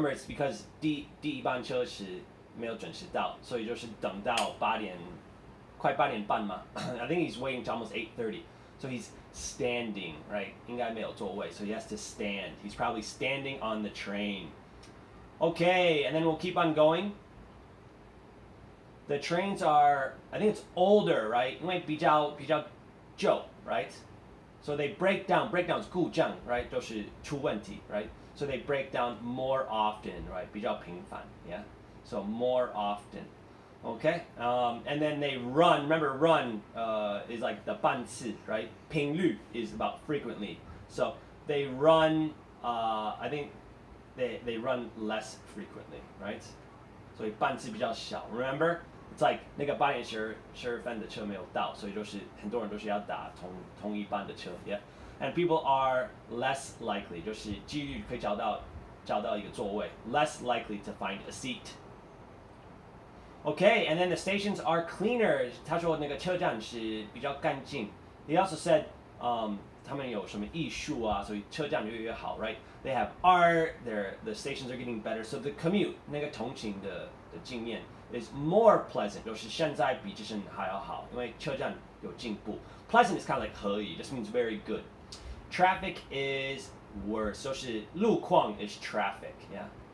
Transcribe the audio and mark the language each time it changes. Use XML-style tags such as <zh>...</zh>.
<zh>Remember, it's because 第一班车是没有准时到，所以就是等到快8点半嘛。</zh> <en>I think he's waiting to almost 8:30. So he's standing, right? 应该没有座位, so he has to stand. He's probably standing on the train. Okay, and then we'll keep on going. The trains are, I think it's older, right?</en> <zh>因为比较旧, right?</zh> <en>So they break down. Breakdown is</en> <zh>故障,</zh> <en>right?</en> <zh>都是出问题, right?</zh> <en>So they break down more often, right? 比较频繁, yeah? So more often. Okay? And then they run. Remember, run is like the 班次, right?</en> <zh>频率</zh> <en>is about frequently. So they run, I think they run less frequently, right?</en> <zh>所以班次比较少.</zh> <en>Remember? It's like</en> <zh>那个8点12分的车没有到，所以就是很多人都是要打同一班的车 ，yeah.</zh> <en>And people are less likely，</en> <zh>就是几率可以找到一个座位</zh> <en>，less likely to find a seat. Okay, and then the stations are cleaner.</en> <zh>他说那个车站是比较干净。</zh> <en>He also said,</en> <zh>他们有什么艺术啊，所以车站越好，right?</zh> <en>They have art. The stations are getting better. So the commute</en> <zh>那个通勤的经验</zh> <en>is more pleasant.</en> <zh>就是现在比之前还要好，因为车站有进步。</zh> <en>Pleasant is kind of like 可以 just means very good. Traffic is worse.</en> <zh>就是路况</zh> <en>is traffic, yeah.</en>